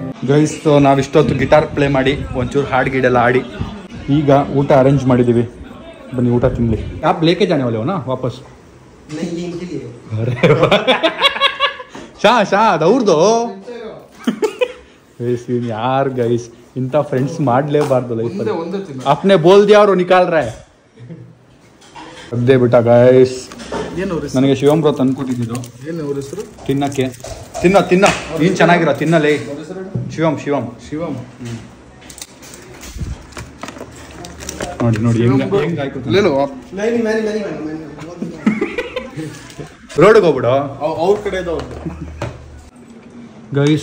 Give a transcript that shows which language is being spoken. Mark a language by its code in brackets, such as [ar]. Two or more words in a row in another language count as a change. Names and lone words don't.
[kn] ಗೈಸ್ ನಾವಿಷ್ಟೊತ್ತು [en] guitar play [kn] ಮಾಡಿ ಒಂಚೂರು ಹಾಡು ಗೀಡೆಲ್ಲ ಆಡಿ ಈಗ ಊಟ ಅರೇಂಜ್ ಮಾಡಿದ್ದೀವಿ. ಬನ್ನಿ ಊಟ ತಿನ್ನಲಿ. [hi] आप लेके जाने वाले हो ना वापस? नहीं इनके लिए. अरे शाद [kn] ಅವ್ರದ್ದು ಗೈಸ್ ಯಾರ್ ಗೈಸ್ ಇಂಥ ಫ್ರೆಂಡ್ಸ್ ಮಾಡಲೇಬಾರ್ದು ಲೈಫಲ್ಲಿ. [hi] अपने बोल दिया और निकाल रहा है. [kn] ಅದೇ ಬಿಟ್ಟ ಗೈಸ್. ನನಗೆ ಶಿವಂ ಬ್ರೋ ತಂದ್ಕೊಟ್ಟಿದ್ದು ತಿನ್ನಕ್ಕೆ. ತಿನ್ನ ನೀನು ಚೆನ್ನಾಗಿರೋ ತಿನ್ನಲೇ. ಶಿವಂ ನೋಡಿ ರೋಡ್ಗೆ ಹೋಗ್ಬಿಡು ಅವ್ರ ಕಡೆ ಗೈಸ್.